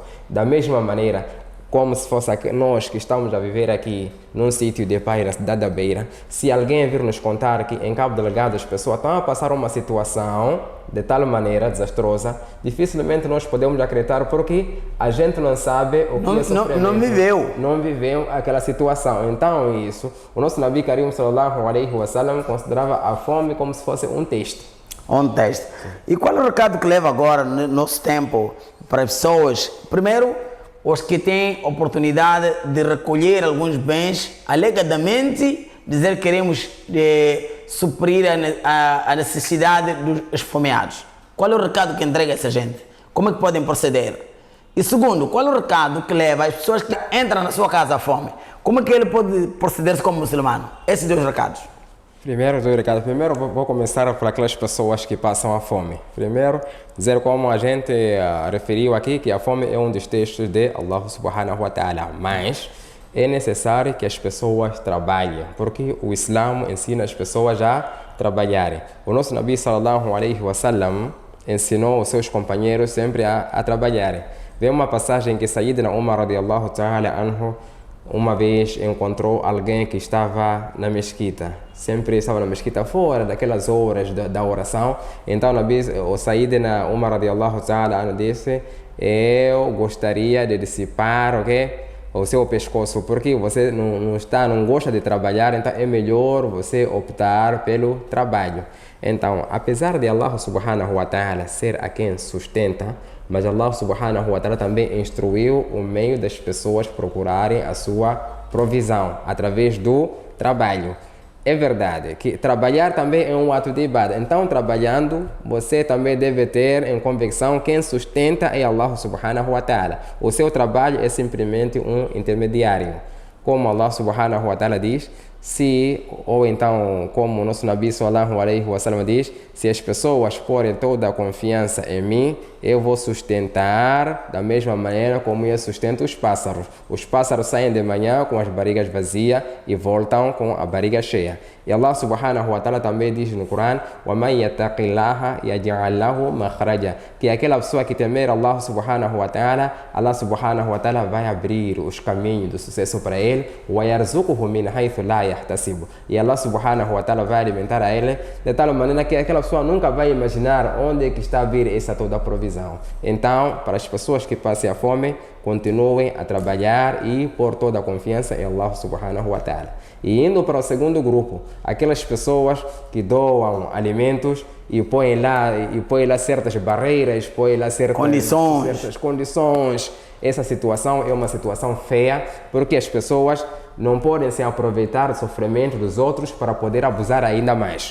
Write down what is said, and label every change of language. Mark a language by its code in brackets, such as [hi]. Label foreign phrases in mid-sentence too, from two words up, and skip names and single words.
[pt] Da mesma maneira, como se fosse nós que estamos a viver aqui num sítio de paz na cidade da Beira, se alguém vir nos contar que em Cabo Delgado as pessoas estão a passar uma situação de tal maneira desastrosa, dificilmente nós podemos acreditar porque a gente não sabe o que é sofrimento. Não viveu aquela situação. Então isso, o nosso [ar] نبي كريم صلى الله عليه وسلم [pt] considerava a fome como se fosse um teste. Um teste. E qual é o recado que leva agora no nosso tempo para as pessoas? Primeiro, os que têm oportunidade de recolher alguns bens, alegadamente dizer que queremos suprir a necessidade dos esfomeados. Qual é o recado que entrega a essa gente? Como é que podem proceder? E segundo, qual é o recado que leva as pessoas que entram na sua casa à fome? Como é que ele pode proceder como muçulmano? Esses dois recados. Primeiro vou começar por aquelas pessoas que passam a fome. Primeiro, dizer como a gente referiu aqui, que a fome é um dos textos de [ar] الله سبحانه وتعالى. [pt] Mas é necessário que as pessoas trabalhem, porque o Islã ensina as pessoas a trabalharem. O nosso [ar] نبي صلى الله عليه وسلم [pt] ensinou os seus companheiros sempre a trabalharem. Vem uma passagem que [ar] سيدنا عمر رضي الله تعالى عنه [pt] uma vez encontrou alguém que estava na mesquita. Sempre estava na mesquita fora daquelas horas da oração. Então o [ar] سيدنا عمر رضي الله تعالى عنه [pt] disse: eu gostaria de dissipar o seu pescoço, porque você não gosta de trabalhar, então é melhor você optar pelo trabalho. Então, apesar de [ar] الله سبحانه وتعالى [pt] ser a quem sustenta, mas [ar] الله سبحانه وتعالى [pt] também instruiu o meio das pessoas procurarem a sua provisão através do trabalho. É verdade que trabalhar também é um ato de ibadah. Então, trabalhando, você também deve ter em convicção quem sustenta é [ar] الله سبحانه وتعالى. [pt] O seu trabalho é simplesmente um intermediário. Como [ar] الله سبحانه وتعالى [pt] diz, ou então, como o nosso [ar] نبي صلى الله عليه وسلم [pt] diz, se as pessoas porem toda a confiança em mim, eu vou sustentar da mesma maneira como eu sustento os pássaros. Os pássaros saem de manhã com as barrigas vazias e voltam com a barriga cheia. E [ar] الله سبحانه وتعالى [pt] também diz no Corão: [ar] وَمَنْ يَتَّقِ اللَّهَ يَجْعَلْ لَهُ مَخْرَجًا, [pt] que aquela pessoa que temer [ar] الله سبحانه وتعالى [pt] vai abrir os caminhos do sucesso para ele. [ar] وَيَرْزُقُهُ مِنْ حَيْثُ لَا يَحْتَسِبُ, [pt] e [ar] الله سبحانه وتعالى [pt] vai alimentar a ele de tal maneira que aquela pessoa nunca vai imaginar onde é que está a vir essa toda a provisão. Então, para as pessoas que passem a fome, continuem a trabalhar e pôr toda a confiança em [ar] الله سبحانه وتعالى. [pt] E indo para o segundo grupo, aquelas pessoas que doam alimentos e põem lá certas barreiras, põem lá certas condições. Essa situação é uma situação feia, porque as pessoas não podem se aproveitar do sofrimento dos outros para poder abusar ainda mais.